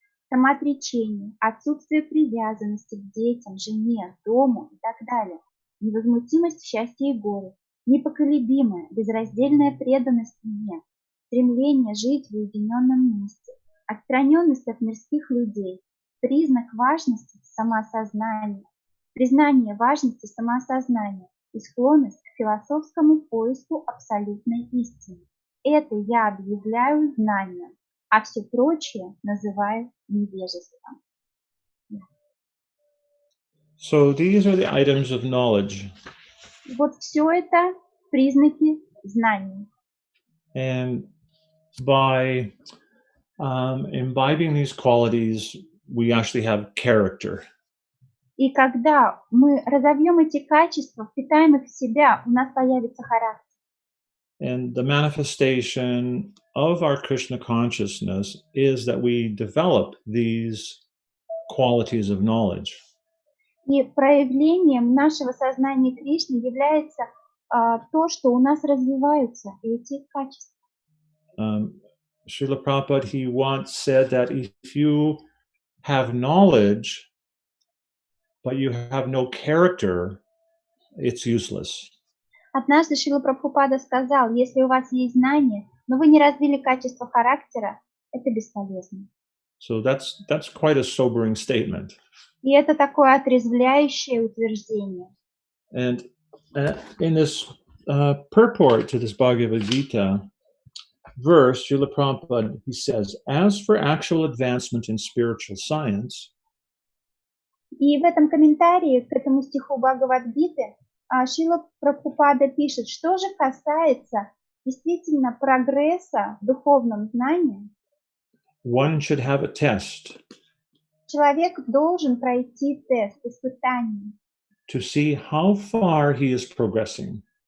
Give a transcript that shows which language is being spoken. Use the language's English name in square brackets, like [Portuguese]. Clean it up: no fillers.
[Russian] самоотречение, отсутствие привязанности к детям, жене, дому и так далее, невозмутимость в счастье и горе, непоколебимая, безраздельная преданность мне, стремление жить в уединенном месте, отстраненность от мирских людей, признак важности самоосознания, признание важности самоосознания и склонность к философскому поиску абсолютной истины. Это я объявляю знанием, а все прочее называю невежеством. [English] So these are the items of knowledge. [Russian] Вот все это признаки знаний. [English] And by imbibing these qualities, we actually have character. [Russian] И когда мы разовьем эти качества, впитаем их в себя, у нас появится характер. [English] And the manifestation of our Krishna consciousness is that we develop these qualities of knowledge. [Russian] И проявлением нашего сознания Кришны является то, что у нас развиваются эти качества. [English] Srila Prabhupada, he once said that if you have knowledge, but you have no character, it's useless. [Russian] Однажды Шрила Прабхупада сказал, если у вас есть знания, но вы не развили качество характера, это бесполезно. [English] So that's quite a sobering statement. [Russian] И это такое отрезвляющее утверждение. [English] And in this purport to this Bhagavad Gita verse, Srila Prabhupada, he says, as for actual advancement in spiritual science, [Russian] и в этом комментарии к этому стиху Бхагавад-гиты Шрила Прабхупада пишет, что же касается действительно прогресса в духовном знании, [English] one should have a test [Russian] человек должен пройти тест, испытание, [English] to see how far he is progressing.